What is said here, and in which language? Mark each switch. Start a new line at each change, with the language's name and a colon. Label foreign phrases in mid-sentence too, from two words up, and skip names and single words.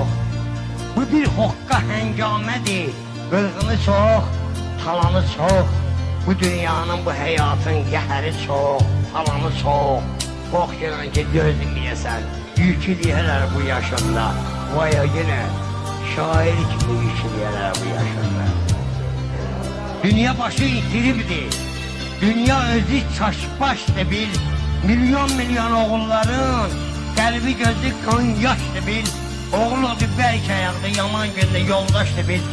Azerbaijani: Bu bir hoqqa həngamədir, qırğını çok, talanı çok. Bu dünyanın, bu həyatın qəhəri çok, talanı çok. Qorxuram ki, gözləyəsən, yükləyərlər bu yaşında. Vay yine, şair kimi yükləyərlər bu yaşında. Dünya başı itiribdir, dünya özü çaşbaşdır bil. Milyon oğulların qəlbi gözü kan yaşdır bil. Oğul odur bəlkə ayaqda, yaman gündə yoldaşdır bil.